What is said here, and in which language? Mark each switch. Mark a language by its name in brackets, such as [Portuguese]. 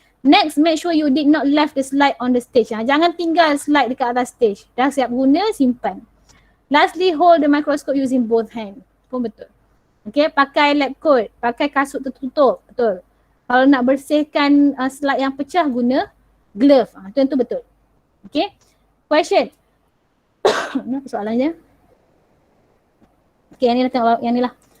[English] Next, make sure you did not left the slide on the stage. [Malay] Jangan tinggal slide dekat atas stage. Dah siap guna, simpan. [English] Lastly, hold the microscope using both hand. [Malay] Pun betul. Okay, pakai lab coat, pakai kasut tertutup. Betul. Kalau nak bersihkan slide yang pecah, guna glove. Itu betul. Okay. [English] Question. [Malay] Apa soalannya? Okay, yang ni lah tengok, yang ni lah.